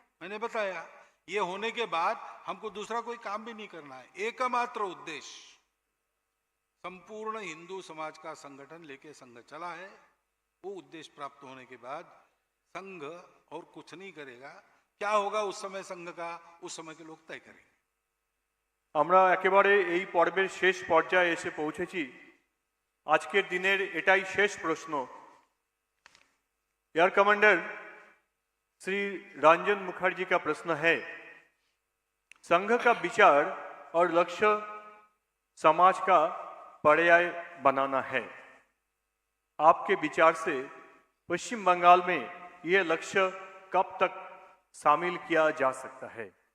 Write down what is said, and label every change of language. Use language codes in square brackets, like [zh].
[hi] मैंने बताया, ये होने के बाद हमको दूसरा कोई काम भी नहीं करना है, एकमात्र उद्देश्य संपूर्ण हिंदू समाज का संगठन लेके संघ चला है। वो उद्देश्य प्राप्त होने के बाद संघ और कुछ नहीं करेगा, क्या होगा उस समय संघ का, उस समय के लोग तय करेंगे। [bn] আমরা একেবারে এই পর্বের শেষ পর্যায়ে এসে পৌঁছেছি। আজকের দিনের এটাই শেষ প্রশ্ন। [hi] एयर कमांडर श्री रंजन मुखर्जी का प्रश्न है, संघ का विचार और लक्ष्य समाज का पर्याय बनाना है। आपके विचार से पश्चिम बंगाल में यह लक्ष्य कब तक शामिल किया जा सकता है?